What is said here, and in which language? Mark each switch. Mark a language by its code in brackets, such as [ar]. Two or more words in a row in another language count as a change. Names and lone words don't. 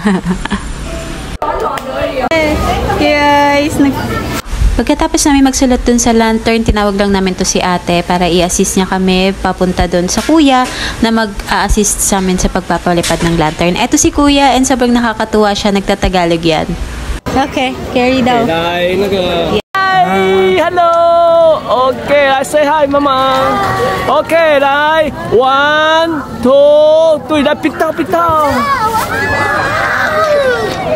[tl] Guys, pagkatapos namin magsulat dun sa lantern, tinawag lang namin to si ate para i-assist niya kami papunta dun sa kuya na mag-a-assist sa amin sa pagpapalipad ng lantern. Eto si kuya, and sobrang nakakatuwa siya, nagtatagalog yan. Okay, carry daw. [en] Hi, hello. Okay, I say hi, mama. [zh] Okay, 来 1, 2, 3， 来，pitao，pitao。